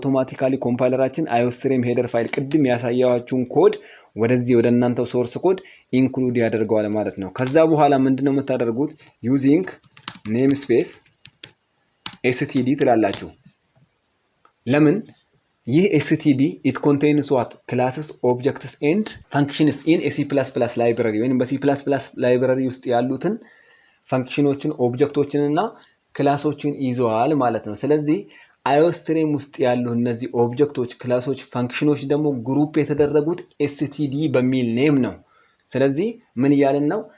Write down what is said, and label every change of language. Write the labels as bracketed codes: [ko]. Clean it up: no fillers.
[am] አውቶማቲካሊ ኮምፓይለራችን አዮስትሪም ሄደር ፋይል ቅድም ያሳያችሁን ኮድ ወደዚህ ወደ እናንተው ሶርስ ኮድ ኢንክሉድ ያደርገዋል ማለት ነው። ከዛ በኋላ ምንድነው የምታደርጉት? ዩዚንግ ኔም ስፔስ std ትላላችሁ። ለምን? ይህ [en] std it contains what? classes, objects and functions in a C++ library [am] ወይንም በC++ library ውስጥ ያሉትን ፈንክሽኖችን ኦብጀክቶችን እና ክላሶችን ይዘዋል ማለት ነው። ስለዚህ አዮስትሪም ውስጥ ያሉ እነዚህ ኦብጀክቶች፣ ክላሶች፣ ፈንክሽኖች ደግሞ ግሩፕ የተደረጉት std በሚል ኔም ነው። ስለዚህ ምን እያልን ነው?